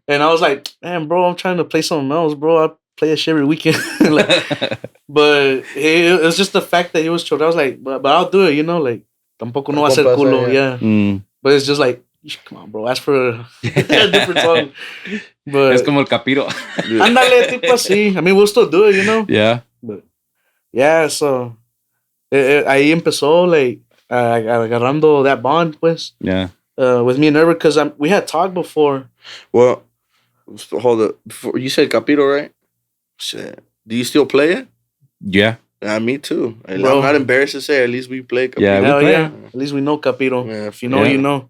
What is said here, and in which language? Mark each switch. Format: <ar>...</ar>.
<en>And I was like, man, bro, I'm trying to play something else, bro. I play that shit every weekend. But it was just the fact that he was chorreado. I was like, but I'll do it, you know? Like,</en> <es>tampoco no va a ser culo,</es> <en>yeah. But it's just like, come on, bro, ask for a different song. But</en> <es>es como el capiro. Ándale, tipo así.</es> <en>I mean, we'll still do it, you know? Yeah. But yeah, so</en> <es>ahí empezó,</es> <en>like,</en> <es>agarrando</es> <en>that bond, pues. Yeah. With me and Herbert, because we had talked before. Well, hold up. You said Capito, right? Shit. Do you still play it? Yeah. Yeah, me too. I'm not embarrassed to say, at least we play Capito. Yeah, Hell yeah. At least we know Capito. Yeah, if you know, you know.</en>